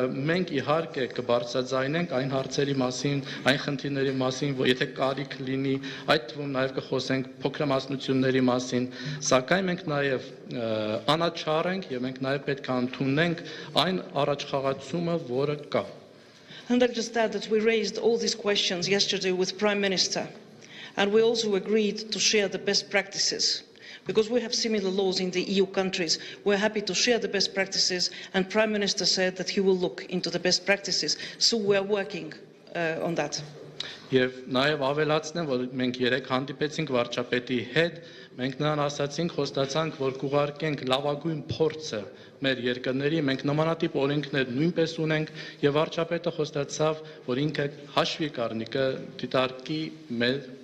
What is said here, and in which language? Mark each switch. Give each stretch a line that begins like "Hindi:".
Armenian: մենք իհարկե կբարձրաձայնենք այն հարցերի մասին, այն խնդիրների մասին, որ եթե կարիք լինի, այդ թվում նաեւ կխոսենք փոքրամասնությունների մասին, սակայն մենք նաեւ անաչառ ենք եւ մենք նաեւ պետք է ընդունենք այն առաջխաղացումը, որը կա.
English: And I'll just add that we raised all these questions yesterday with Prime Minister, and we also agreed to share the best practices. Because we have similar laws in the EU countries, we're happy to share the best practices, and Prime Minister said that he will look into the best practices. So we're working on that.
Armenian: Եվ նաև ավելացնեմ, որ մենք երեք հանդիպեցինք վարչապետի հետ, մենք նրան ասացինք, խոստացանք, որ կուղարկենք լավագույն փորձը մեր երկրների, մենք նմանատիպ օրենքներ նույնպես ունենք, եւ վարչապետը խոստացավ, որ ինքը հաշվի կառնի, կդիտարկի մեր